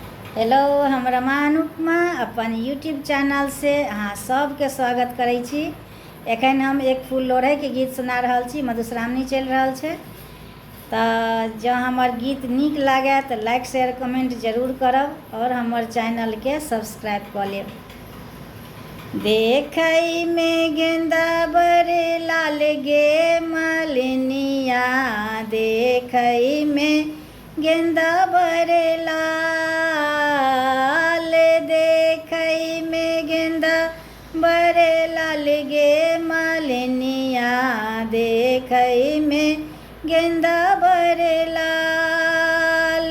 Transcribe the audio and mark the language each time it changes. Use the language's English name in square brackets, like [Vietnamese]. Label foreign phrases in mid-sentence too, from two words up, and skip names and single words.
[Maithili] हेलो, हम रमा अनुपमा अपन यूट्यूब चैनल से अहाँ सबके स्वागत करै छी। एखन हम एक फूल लोढ़े के गीत सुना रहल छी। मधुश्रावणी चल रहल छै तऽ जँ हमर गीत नीक लागे तऽ [English] like share comment [Maithili] जरूर करब और हमर चैनल के सब्सक्राइब कऽ लेब। देखै में गेंदा बड़े लाल गे मालिनिया, देखै में गेंदा बड़े लाल, देखै में गेंदा बड़े लाल गे मालिनिया, देखै में गेंदा बड़े लाल।